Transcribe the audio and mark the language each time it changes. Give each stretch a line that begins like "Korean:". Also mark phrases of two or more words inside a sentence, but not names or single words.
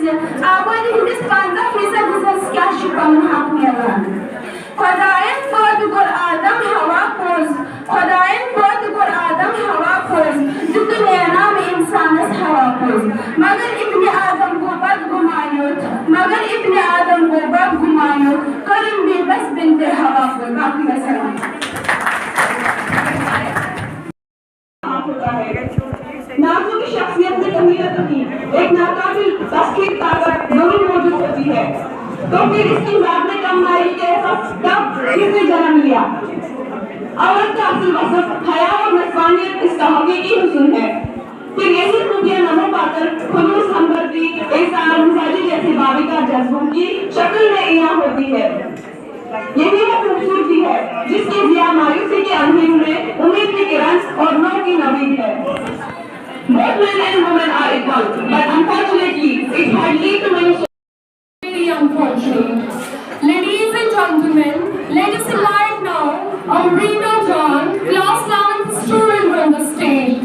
Kashmiri: زِ آبٲدی ہٕنٛدِس 50% حِصس کیٛاہ چھُ پنُن حق میلان خۄداین پٲدٕ کوٚر آدم ہوا پوٚز خۄداین پٲدٕ کوٚر آدم ہوا پوٚز دِتُن انعام انسانس ہوا پوٚز مگر ابنِ آدم گوٚو بدگُمانیُت کٔرٕن بے بس بنتِ ہوا پوٚز باقٕے وسلام
Urdu: نازوں کی شخصیت میں کمی نہ کمی ایک ناقابل تسخیر طاقت ضرور موجود ہوتی ہے تو پھر اس کی ذات میں کم مائی کے کب کس نے جنم لیا عورت کا اصل وصف حیا اور نسوانیت اس کا حقیقی حسن ہے پھر یہی خوبیاں نمو پا کر خلوص ہمدردی احسان مزاجی جیسے بابقہ جذبوں کی شکل میں عیاں ہوتی ہے یہی وہ خوبصورتی ہے جس کی ضیاء مایوسی کے اندھیر میں امید کی کرن اور نور کی نوید ہے
English: Both men and women are equal, but unfortunately, it had led to many very unfortunate. Ladies and gentlemen, let us invite now Amrita John, class 11th student on the stage.